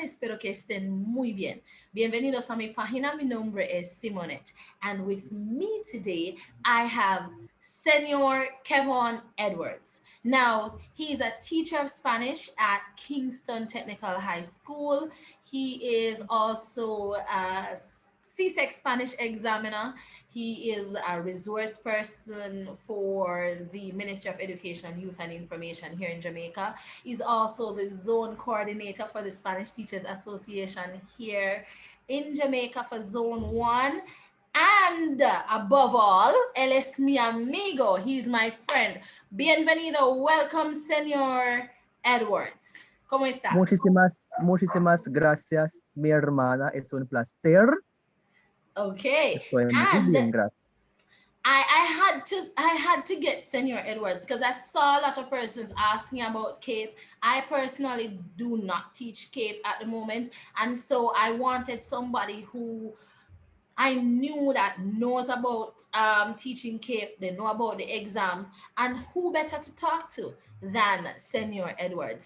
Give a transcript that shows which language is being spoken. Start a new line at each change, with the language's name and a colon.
Spanish: Espero que estén muy bien. Bienvenidos a mi página. Mi nombre es Simonette.
English: And with me today, I have Senor Kevon Edwards. Now, he's a teacher of Spanish at Kingston Technical High School. He is also a CSEC Spanish examiner. He is a resource person for the Ministry of Education, Youth and Information here in Jamaica. He's also the zone coordinator for the Spanish Teachers Association here in Jamaica for Zone 1. And above all,
Spanish: él es mi amigo.
English: He's my friend. Bienvenido. Welcome, Senor Edwards.
Spanish: ¿Cómo estás? Muchísimas gracias, mi hermana. Es un placer. Okay. Estoy muy
English: And
Spanish: bien, gracias.
English: I had to get Senior Edwards because I saw a lot of persons asking about CAPE. I personally do not teach CAPE at the moment, and so I wanted somebody who I knew that knows about teaching CAPE, they know about the exam, and who better to talk to than Senior Edwards.